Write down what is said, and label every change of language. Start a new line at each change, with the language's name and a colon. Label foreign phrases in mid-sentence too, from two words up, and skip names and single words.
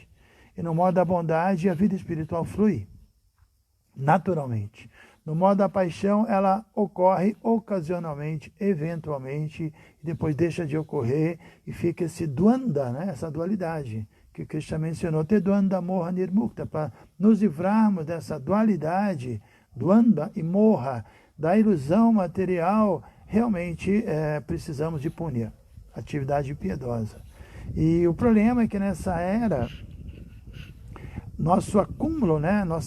Portuguese: E no modo da bondade, a vida espiritual flui naturalmente. No modo da paixão, ela ocorre ocasionalmente, eventualmente, e depois deixa de ocorrer e fica esse dvanda, né? Essa dualidade que Krishna mencionou,
Sanskrit: te dvanda moha nirmukta,
Portuguese: para nos livrarmos dessa dualidade, dvanda e moha, da ilusão material, realmente precisamos de punya, atividade piedosa. E o problema é que nessa era, nosso acúmulo, né?